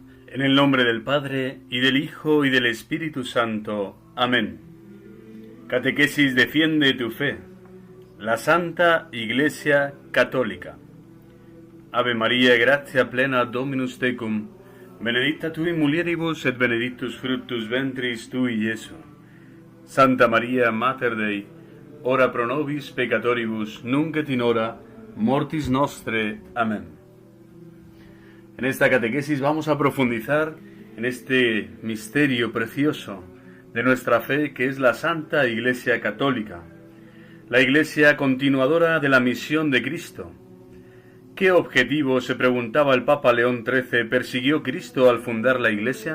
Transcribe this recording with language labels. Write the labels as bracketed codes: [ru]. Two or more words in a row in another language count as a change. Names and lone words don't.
[es] En el nombre del Padre, y del Hijo, y del Espíritu Santo. Amén. Catequesis defiende tu fe. La Santa Iglesia Católica. [la] Ave María, gratia plena Dominus tecum, benedicta tu in mulieribus et benedictus fructus ventris tui, Iesu. Santa María, Mater Dei, ora pro nobis peccatoribus, nunc et in hora mortis nostre. [es] Amén. En esta catequesis vamos a profundizar en este misterio precioso de nuestra fe, que es la Santa Iglesia Católica, la Iglesia continuadora de la misión de Cristo. ¿Qué objetivo, se preguntaba el Papa León XIII, persiguió Cristo al fundar la Iglesia?